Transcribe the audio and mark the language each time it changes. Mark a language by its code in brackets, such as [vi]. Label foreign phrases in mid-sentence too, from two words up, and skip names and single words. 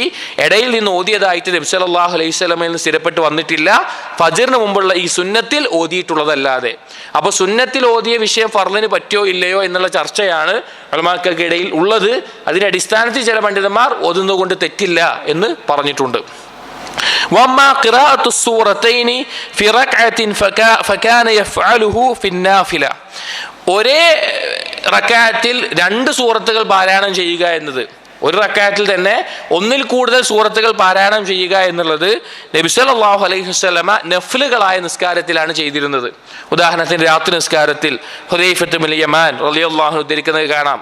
[ml] ഇടയിൽ നിന്ന് ഓതിയതായിട്ട് നബി [ar] صلى الله عليه وسلم [ml] നിന്ന് സ്ഥിരപ്പെട്ട് വന്നിട്ടില്ല, ഫജ്റിന് മുമ്പുള്ള ഈ സുന്നത്തിൽ ഓതിയിട്ടുള്ളതല്ലാതെ. അപ്പോൾ സുന്നത്തിൽ ഓതിയ വിഷയം ഫർളിന് പറ്റോ ഇല്ലയോ എന്നുള്ള ചർച്ചയാണ് ഉലമാക്കൾക്കിടയിൽ ഉള്ളത്. അതിന്റെ അടിസ്ഥാനത്തിൽ ചില പണ്ഡിതന്മാർ ഓതുന്നത് കൊണ്ട് തെറ്റില്ല എന്ന് പറഞ്ഞിട്ടുണ്ട്. [ar] وأما قراءة السورتين في ركعة فكان يفعله في النافلة. [ml] ഒരേ റക്അത്തിൽ 2 സൂറത്തുകൾ പാരായണം ചെയ്യുക എന്നത്, ഒരു റക്അത്തിൽ തന്നെ ഒന്നിൽ കൂടുതൽ സൂറത്തുകൾ പാരായണം ചെയ്യുക എന്നുള്ളത് നബി [ar] صلى الله عليه وسلم [ml] നഫ്ലുകളായ നിസ്കാരത്തിലാണ് ചെയ്തിരുന്നത്. ഉദാഹരണത്തിന് രാത്രി നിസ്കാരത്തിൽ ഹുദൈഫത്ത് ബിൻ യമാൻ [ar] رضي الله عنه [ml] ഉദ്ധരിക്കുന്നത് കാണാം.